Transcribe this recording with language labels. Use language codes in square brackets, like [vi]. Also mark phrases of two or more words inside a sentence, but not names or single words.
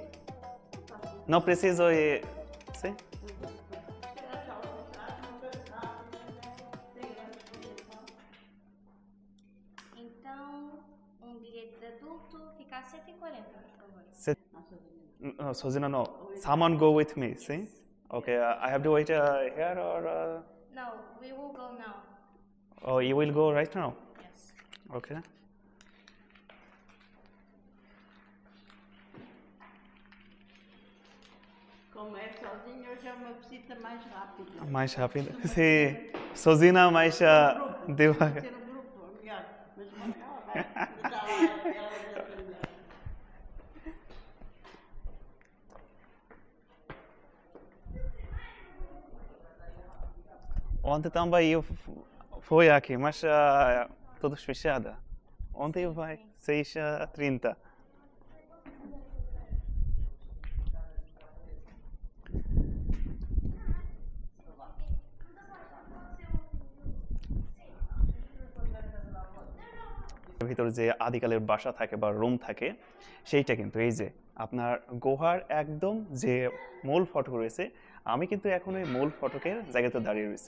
[pt] Não preciso. Sim? Então, um bilhete de adulto fica a 7,40, por favor. [en] No, Sozina, no. Someone go with me, see? Okay, I have to wait here or... No, we will go now. Oh, you will go right now? Yes. Okay. [pt] Como é sozinho, hoje é uma visita mais rápida. Mais rápido. Sim. Sozina, mais devagar. Ter um grupo, melhor. Mas ela vai. Está lá, ela vai aprender. Ontem também eu fui aqui, mas tudo fechado. Ontem eu vai 6h30. [bn] ভিতরে যে আদিকালের বাসা থাকে বা রুম থাকে, সেইটা কিন্তু এই যে আপনার গুহার একদম যে মূল ফটক রয়েছে, আমি কিন্তু এখন ওই মূল ফটকের জায়গাতে দাঁড়িয়ে রয়েছি।